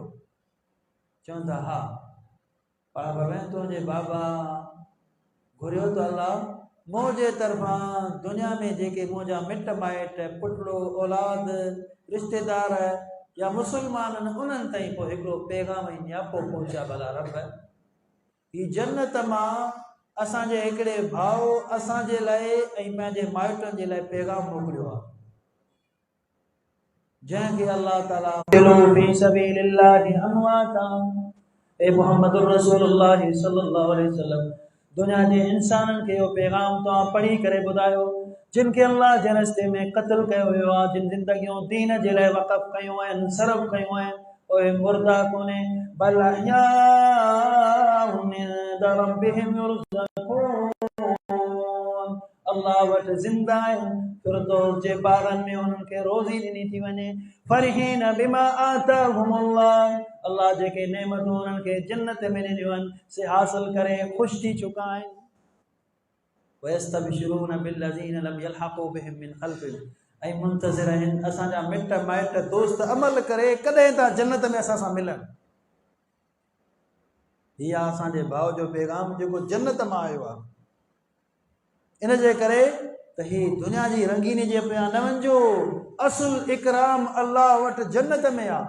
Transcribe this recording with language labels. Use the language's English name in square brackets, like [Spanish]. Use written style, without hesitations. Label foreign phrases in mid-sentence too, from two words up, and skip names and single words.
[Sindhi] चवनि था हा पाण फरमाईं तुंहिंजे बाबा घुरियो त अल्लाह मुंहिंजे तरफ़ां दुनिया में जेके मुंहिंजा मिट माइट पुटड़ो औलाद रिश्तेदार या मुसलमान आहिनि उन्हनि ताईं पोइ हिकिड़ो पैगाम ऐं नियापो पहुचा भला रब ही जन्नत मां असांजे हिकिड़े भाउ असांजे लाइ ऐं पंहिंजे माइटनि जे लाइ पैगाम मोकिलियो आहे जंहिंखे अल्लाह ताला [Arabic] في سبيل الله أمواتا [Sindhi] ए [Arabic] محمد رسول الله صلى الله عليه وسلم [Sindhi] दुनिया के इंसाननि खे इहो पैगाम तव्हां पढ़ी करे ॿुधायो जिन खे अल्लाह जे रस्ते में क़त्ल कयो वियो आहे जिन ज़िंदगियूं दीन जे लाइ वक़फ़ कयूं आहिनि सर्व कयूं आहिनि उहे मुर्दा कोन्हे [Arabic] بل أحياء عند ربهم يرزقون [Sindhi] अल्लाह वटि ज़िंदा आहिनि फिरदौस जे बाग़नि में उन्हनि खे रोज़ी ॾिनी थी वञे [Arabic] فرحين بما آتاهم الله [Sindhi] अल्लाह जेके नेमतूं उन्हनि खे जन्नत में ॾिनियूं आहिनि से हासिल करे ख़ुशि थी चुका आहिनि। [Arabic] ويستبشرون بالذين لم يلحقوا بهم من خلفهم [Sindhi] ऐं मुंतज़िर आहिनि असांजा मिट माइट दोस्त अमल करे कॾहिं था जन्नत में असां सां मिलनि। हीअ आहे असांजे भाउ जो पैगाम जेको जन्नत मां आयो आहे। इन जे करे त ही दुनिया जी रंगीनी जे पिया न वञिजो असुल इकराम अल्लाह वटि जन्नत में आहे।